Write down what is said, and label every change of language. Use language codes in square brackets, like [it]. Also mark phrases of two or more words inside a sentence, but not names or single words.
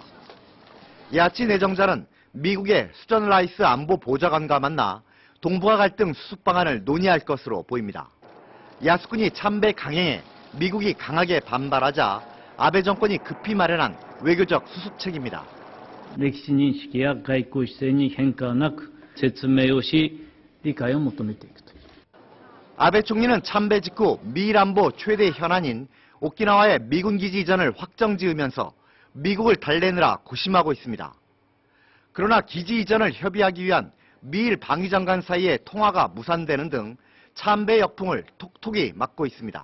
[ko] 야치 내정자는 미국의 수전 라이스 안보 보좌관과 만나 동북아 갈등 수습 방안을 논의할 것으로 보입니다. 야스쿠니 참배 강행에 미국이 강하게 반발하자 아베 정권이 급히 마련한 외교적 수습책입니다. [ja] 歴史認識や外交姿勢に変化はなく説明をし理解を求めていくと。 [ko] 아베 총리는 참배 직후 미일 안보 최대 현안인 오키나와의 미군 기지 이전을 확정지으면서 미국을 달래느라 고심하고 있습니다. 그러나 기지 이전을 협의하기 위한 미일 방위장관 사이의 통화가 무산되는 등 참배 역풍을 톡톡히 맞고 있습니다.